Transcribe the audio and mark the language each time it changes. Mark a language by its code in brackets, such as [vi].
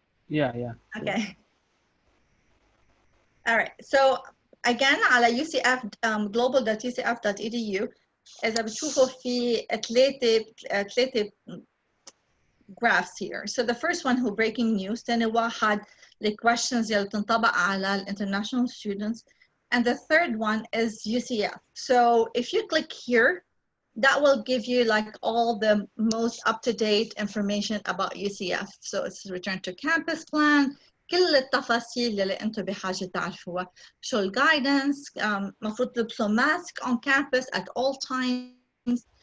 [en] Yeah. Okay. All right. So again, على UCF global.ucf.edu [ar] إذا بتشوفوا في ثلاثة [en] graphs here. So the first one who breaking news. [ar] ثاني واحد [en] the questions [ar] اللي تنطبق على international students. [en] And the third one is UCF. So if you click here, that will give you like all the most up-to-date information about UCF. So it's return to campus plan, [ar] كل التفاصيل اللي انتم بحاجة تعرفوها. [en] شو guidance, [ar] مفروض تلبسوا [en] mask on campus at all times.